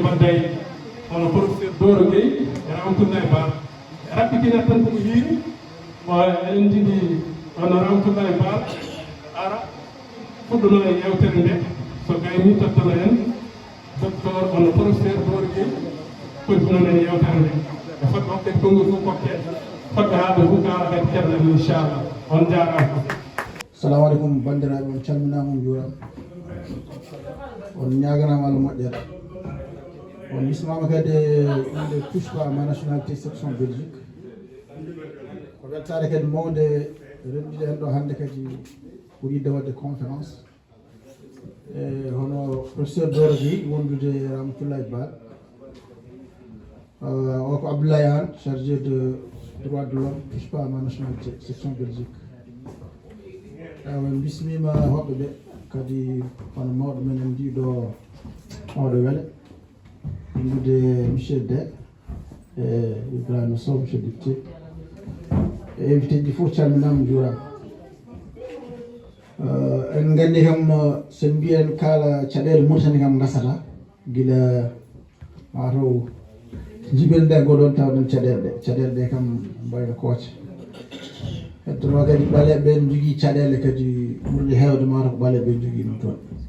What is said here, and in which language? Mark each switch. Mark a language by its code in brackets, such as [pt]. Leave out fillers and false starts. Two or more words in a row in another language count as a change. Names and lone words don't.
[ff] mbadday ono professeur Doro Gueye e Ramatoulaye Ba rappitinat tan komo yiiri eɗen jiɗi ono Ramatoulaye Ba ara fuɗɗono e yewtere nde so gayni tottono en docteur ono professeur Doro Gueye kontinon en yewtere nde e fodɓe hokke konngol fof kokke fodɓe haalde fof kawa kadi ceerno inchallah on jarama. [ar] Assalamu alaikum [ff] bandiraɓe, on calminama on juurama on ñaganama Allah moƴƴere on bismama kadi inde [fr] touche pas à ma nationalité section Belgique [ff] ko weltare kadi mawde rendude en ɗo hannde kadi pour yidde wadde conférence e hono professeur Doro Gueye wondude Ramatoulaye Ba o ko Abdoulaye Anne [fr] chargé de droit de l'homme touche pas à ma nationalité section Belgique. [ff] En bismima hoɓɓe ɓe kadi hono mawɗo men en ndiɗo mawɗo Wele innude monsieur De e Ibrahima Sow [fr] monsieur député [ff] e invité ji fof calminama juurama en gandi kam sen mbiyen kala caɗele Mauritanie kam gasata guila mataw jiɓelde goɗon tawɗen caɗele ɗe kam mbayno kooce heddono kadi ɓaleɓe ɓen jogui caɗele kadi ɓurɗi hewde mata ko ɓaleɓe ɓen jogui ɗum toon